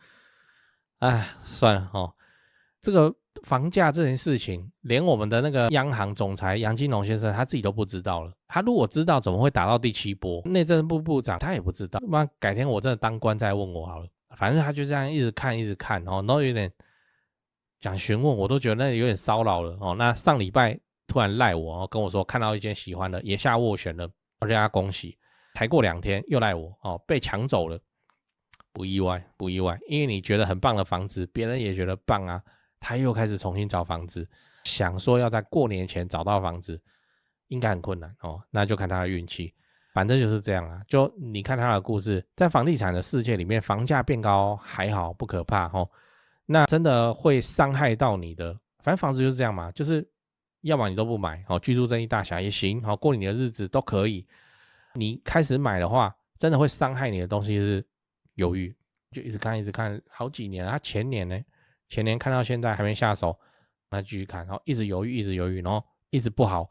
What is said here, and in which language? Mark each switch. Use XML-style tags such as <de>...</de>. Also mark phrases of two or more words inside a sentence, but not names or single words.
<zh>哎，算了這個房價這件事情，連我們的那個央行總裁楊金龍先生他自己都不知道了。他如果知道，怎麼會打到第7波？內政部部長他也不知道。那改天我真的當官再問我好了。反正他就這樣一直看然後有點講詢問，我都覺得那有點騷擾了那上禮拜突然賴我跟我說看到一間喜歡的也下斡旋了，我就跟他恭喜。才過2天又賴我被搶走了，不意外，因為你覺得很棒的房子，別人也覺得棒啊。他又開始重新找房子，想說要在過年前找到房子，應該很困難那就看他的運氣，反正就是這樣啊。就你看他的故事，在房地產的世界裡面，房價變高還好不可怕那真的會傷害到你的。反正房子就是這樣嘛，就是要麼你都不買居住正義大俠也行過你的日子都可以。你開始買的話，真的會傷害你的東西是猶豫，就一直看好幾年了。他前年看到現在還沒下手，那繼續看，然後一直猶豫，然後一直不好。</zh>